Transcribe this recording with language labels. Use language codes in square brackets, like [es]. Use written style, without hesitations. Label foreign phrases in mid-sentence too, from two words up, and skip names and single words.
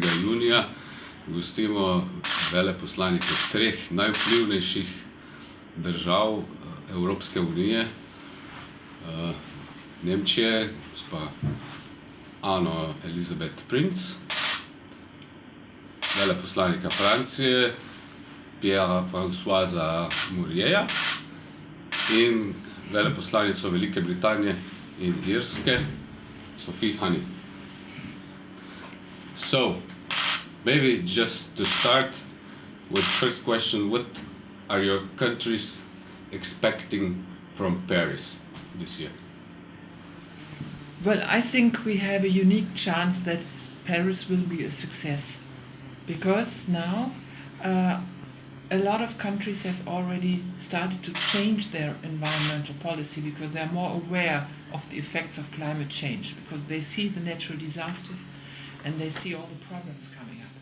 [sl] junija gostimo veleposlanike treh najvplivnejših držav Evropske unije, Nemčije, gospa Anno Elizabeth Prinz, veleposlanika Francije, Pierra Françoisa Mourillia in veleposlanico Velike Britanije in Irske, Sophie Honey. [en] So, maybe just to start with first question, what are your countries expecting from Paris this year? Well, I think we have a unique chance that Paris will be a success, because now a lot of countries have already started to change their environmental policy because they are more aware of the effects of climate change, because they see the natural disasters and they see all the problems coming up.